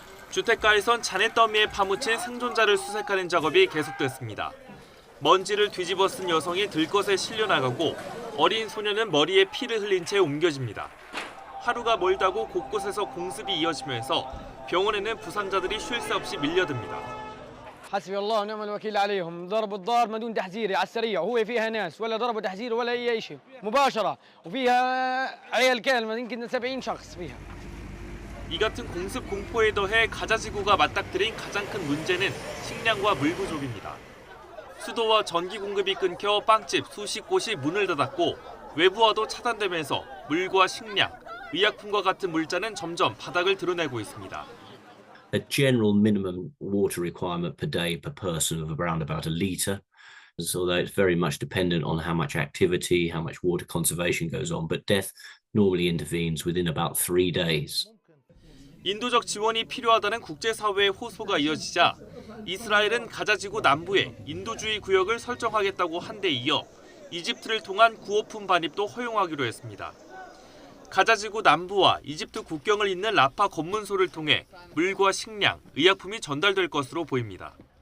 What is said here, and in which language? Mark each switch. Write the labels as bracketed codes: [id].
[ko] 주택가에선 잔해 더미에 파묻힌 생존자를 수색하는 작업이 계속됐습니다. 먼지를 뒤집어 쓴 여성이 들것에 실려나가고 어린 소녀는 머리에 피를 흘린 채 옮겨집니다. 하루가 멀다고 곳곳에서 공습이 이어지면서 병원에는 부상자들이 쉴 새 없이 밀려듭니다. [ar] حسبي الله ونعم الوكيل عليهم ضربوا الدار ما دون تحذير على السريع وهو فيها ناس ولا ضربوا تحذير ولا اي شيء مباشره وفيها عيال كامله يمكن 70 شخص فيها [ko] 이 같은 공습 공포에 더해 가자 지구가 맞닥뜨린 가장 큰 문제는 식량과 물 부족입니다. 수도와 전기 공급이 끊겨 빵집 수십 곳이 문을 닫았고 외부와도 차단되면서 물과 식량, 의약품과 같은 물자는 점점 바닥을 드러내고 있습니다. [en] A general minimum water requirement per day per person of around about a litre. So that it's very much dependent on how much activity, how much water conservation goes on. But death normally intervenes within about 3 days. [ko] 인도적 지원이 필요하다는 국제사회의 호소가 이어지자 이스라엘은 가자지구 남부에 인도주의 구역을 설정하겠다고 한 데 이어 이집트를 통한 구호품 반입도 허용하기로 했습니다. 가자지구 남부와 이집트 국경을 잇는 라파 검문소를 통해 물과 식량, 의약품이 전달될 것으로 보입니다.